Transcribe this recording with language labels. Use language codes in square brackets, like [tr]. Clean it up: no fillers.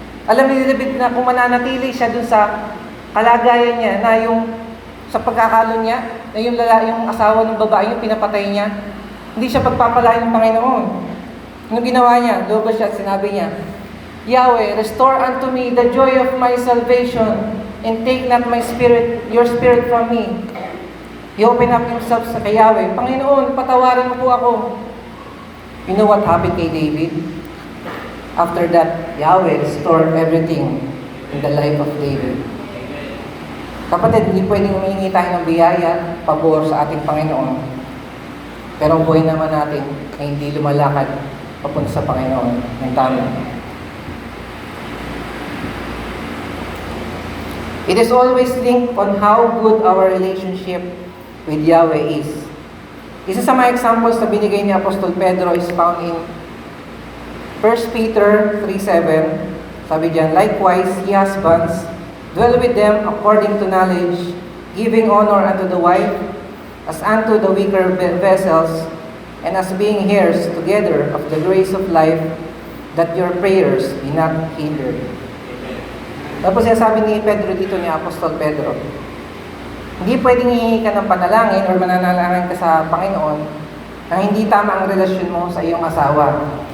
[tl] Alam ni David na kung mananatili siya dun sa kalagayan niya, na yung sa pagkakalo niya, na yung asawa ng babae yung pinapatay niya, hindi siya pagpapalain ng Panginoon. Anong ginawa niya? Lumabas siya at sinabi niya, [en] Yahweh, restore unto me the joy of my salvation, and take not your spirit from me. He opened up himself [tl] sa kay Yahweh, Panginoon, patawarin mo po ako. [en] You know what happened kay David? After that, Yahweh restored everything in the life of David. [tl] Kapatid, hindi pwedeng humingi tayo ng biyaya, pabor sa ating Panginoon. Pero ang buhay naman natin ay hindi lumalakad papunta sa Panginoon ng tama. [en] It is always linked on how good our relationship with Yahweh is. [tl] Isa sa mga examples na binigay ni Apostol Pedro [en] is found in 1 Peter 3:7. [tl] Sabi diyan, [en] likewise, ye husbands, dwell with them according to knowledge, giving honor unto the wife, as unto the weaker vessels, and as being heirs together of the grace of life, that your prayers be not hindered. [tl] Tapos sinasabi ni Pedro dito, ni Apostol Pedro, hindi pwedeng hihingi ka ng panalangin or mananalangin ka sa Panginoon na hindi tama ang relasyon mo sa iyong asawa.